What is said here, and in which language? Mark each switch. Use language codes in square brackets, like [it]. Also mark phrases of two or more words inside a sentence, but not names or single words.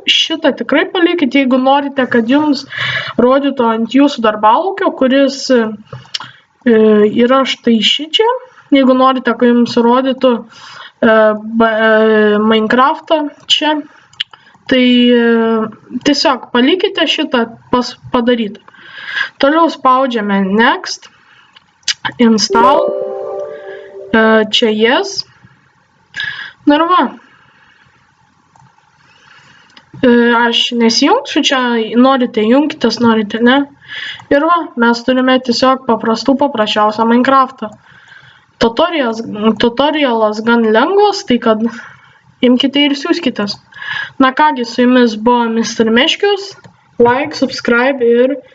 [lt] Šitą tikrai palikite, jeigu norite, kad jums rodytų ant jūsų darbalaukio, kuris yra štai šičia. Jeigu norite, kad jums rodytų Minecraftą čia, tai tiesiog palikite šitą padarytą. Toliau spaudžiame [en] next, install, [lt] čia yes. Na ir va. Aš nesijungsiu, čia norite jungitės, norite ne. Ir va, mes turime tiesiog paprasčiausią Minecraftą. Tutorialas gan lengvas, tai kad imkite ir siųskitės. Na kągi, su jumis buvo Mr. Meškius, [en] like, subscribe [lt] ir